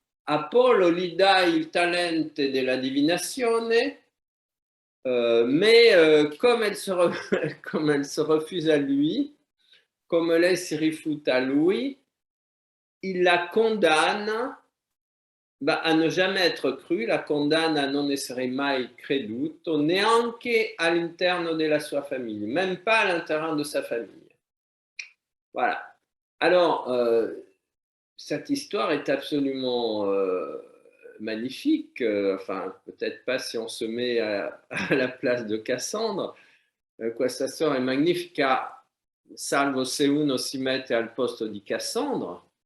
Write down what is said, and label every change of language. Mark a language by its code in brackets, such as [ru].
[it] Apollo gli dà il talento della divinazione, [fr] mais comme elle se refuse à lui, comme [it] lei si rifiuta a lui, [fr] il la condamne a ne jamais être cru, [it] la condanne a non essere mai creduto, neanche all'interno della sua famiglia, [fr] même pas à l'intérieur de sa famille. Voilà. Alors, cette histoire est absolument magnifique, enfin, peut-être pas si on se met à la place de Cassandre. [it] Questa storia è magnifica, salvo se uno si mette al posto di Cassandre.